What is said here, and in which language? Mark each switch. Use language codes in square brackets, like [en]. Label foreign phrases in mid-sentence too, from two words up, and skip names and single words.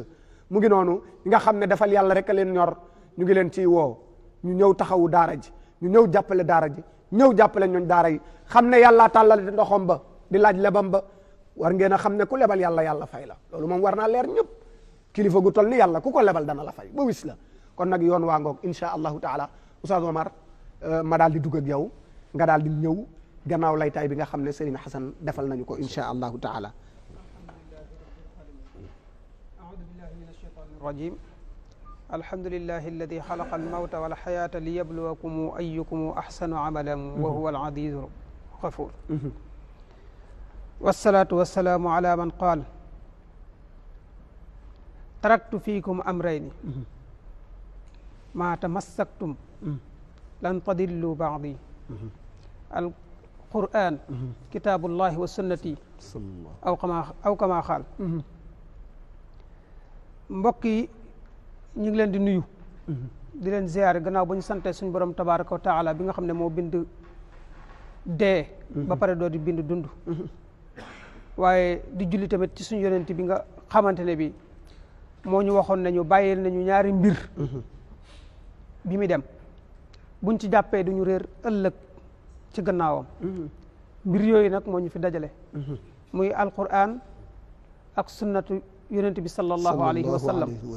[wo] mu ngi noonu ñi nga xam ne defal yàlla rek a leen ñor ñu ngi leen ciy woo ñu ñëw taxawu daara ji ñu ñëw jàppale daara ji ñëw jàppale ñooñ daara yi xam ne yàlla tàllal di ndoxom ba di laaj lebam ba war ngeen a xam ne ku lebal yàlla fay la loolu moom war naa leer ñëpp kilifa gu toll ni yàlla ku ko lebal dana la fay ba wis la kon nag yoon waa ngoog [ar] إن شاء الله تعالى [wo] Oustaz Omar ma daal di dugg ak yow nga daal di ñëw gannaaw laytaay bi nga xam ne Serigne Hassan defal nañu ko [ar] إن شاء الله تعالى. أعوذ بالله من الشيطان الرجيم الحمد لله الذي خلق الموت والحياة ليبلوكم أيكم أحسن عملا وهو العزيز الغفور والصلاة والسلام على من قال تركت فيكم أمرين ما تمسكتم لن تضلوا بعضي القرآن كتاب الله والسنة أو كما قال [wo] mbokk yi ñu ngi leen di nuyu di leen ziyaare gannaaw ba ñu sante suñu borom [ar] تبارك وتعالى [wo] bi nga xam ne moo bind dee ba pare doo di bind dund waaye di julli tamit ci suñu yonent bi nga xamante ne bi moo ñu waxoon nañu bàyyil nañu ñaari mbir bi mi dem buñ ci jàppee duñu réer ëllëg ci gannaawam mbir yooyu nag moo ñu fi dajale muy alquran ak sunnatu yonent bi [ar] صلى الله عليه وسلم